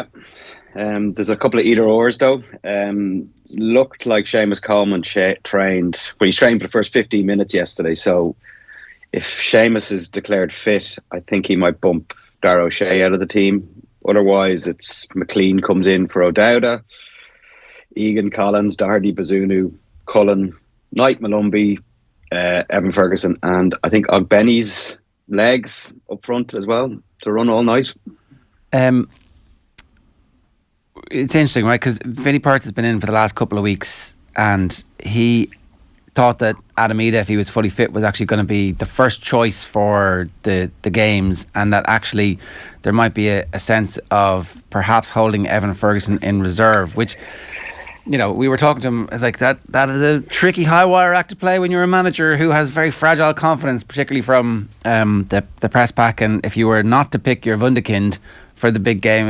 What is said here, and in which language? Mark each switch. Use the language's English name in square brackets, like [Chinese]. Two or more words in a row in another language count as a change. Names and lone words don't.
[English] There's a couple of either-ors though. Looked like Seamus Coleman trained for the first 15 minutes yesterday, so if Seamus is declared fit, I think he might bump Darragh O'Shea out of the team. Otherwise, it's McLean comes in for O'Dowda, Egan Collins, Doherty, Bazunu, Cullen, Knight, Malumbi, Evan Ferguson, and I think Ogbenny's legs up front as well to run all night. It's interesting, right? Because Vinnie Perth has been in for the last couple of weeks, and he thought that Adam Ida, if he was fully fit, was actually going to be the first choice for the games, and that actually there might be a sense of perhaps holding Evan Ferguson in reserve, which, you know, we were talking to him, it's like that is a tricky high wire act to play when you're a manager who has very fragile confidence, particularly from the press pack, and if you were not to pick your Wunderkind for the big game.